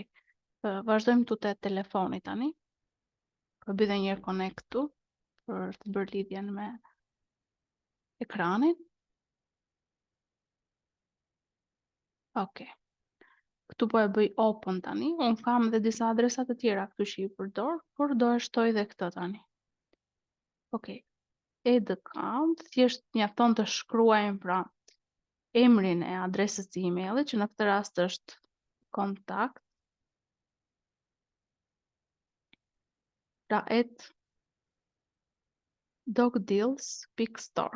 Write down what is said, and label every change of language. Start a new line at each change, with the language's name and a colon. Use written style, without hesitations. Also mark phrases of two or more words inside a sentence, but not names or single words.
Albanian: Vazhdojmë tu te telefoni tani. Po bëj edhe një herë connect këtu për të bërë lidhjen me ekranin. Okay. Këtu po e bëj open tani. Unë kam dhe disa adresa të tjera këtu që i përdor, por do e shtoj dhe këtë tani. Okay.
English: Add account,
Albanian: thjesht mjafton të shkruajmë pra emrin e adresës së emailit, që në këtë rast është kontakt. Pra @dogdeals.store.